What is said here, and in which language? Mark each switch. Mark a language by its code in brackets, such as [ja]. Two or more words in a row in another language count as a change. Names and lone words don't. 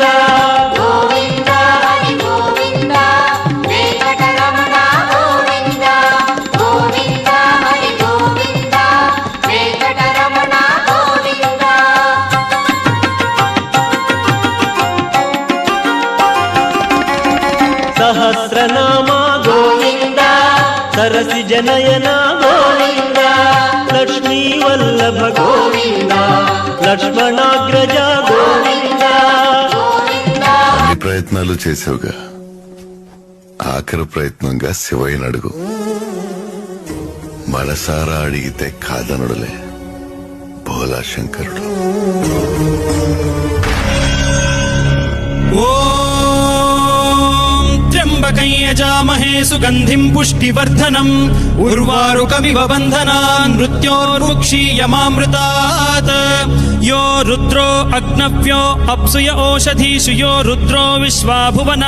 [kn] ಗೋವಿಂದ ಹರಿ ಗೋವಿಂದ ವೆಂಕಟರಮಣ ಗೋವಿಂದ ಗೋವಿಂದ ಹರಿ ಗೋವಿಂದ ವೆಂಕಟರಮಣ ಗೋವಿಂದ ಸಹಸ್ರನಾಮ ಗೋವಿಂದ ಸರಸಿ ಜನಯನ ಗೋವಿಂದ ಲಕ್ಷ್ಮೀ ವಲ್ಲಭ ಗೋವಿಂದ [te] లక్ష్మణాగ్రజ గోవింద. అన్ని ప్రయత్నాలు చేసావుగా, ఆఖరి ప్రయత్నంగా శివయ్యని అడుగు. మనసారా అడిగితే కాదనడులే భోలా శంకరుడు. [sa] त्र्यम्बकं यजामहे सुगन्धिं पुष्टिवर्धनम् उर्वारुकमिव बन्धनान् मृत्योर्मुक्षीयमामृतात् यो रुद्रो अग्नव्यो अप्सुय ओषधीषु यो रुद्रो विश्वा भुवना